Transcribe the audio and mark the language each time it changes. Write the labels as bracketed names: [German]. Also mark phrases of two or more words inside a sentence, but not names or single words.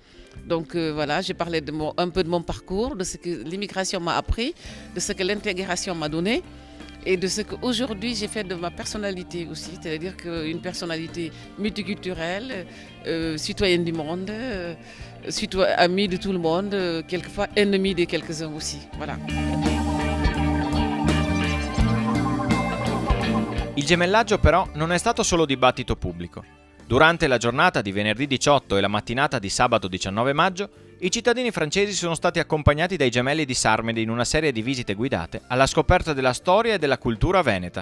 [French] Donc voilà, j'ai parlé un peu de mon parcours, de ce que l'immigration m'a appris, de ce que l'intégration m'a donné et de ce qu'aujourd'hui j'ai fait de ma personnalité aussi, c'est-à-dire qu'une personnalité multiculturelle, citoyenne du monde, amie de tout le monde, quelquefois ennemie de quelques-uns aussi. Voilà. [Italian] Il gemellaggio però non è stato solo dibattito pubblico. Durante la giornata di venerdì 18 e la mattinata di sabato 19 maggio, i cittadini francesi sono stati accompagnati dai gemelli di Sarmede in una serie di visite guidate alla scoperta della storia e della cultura veneta.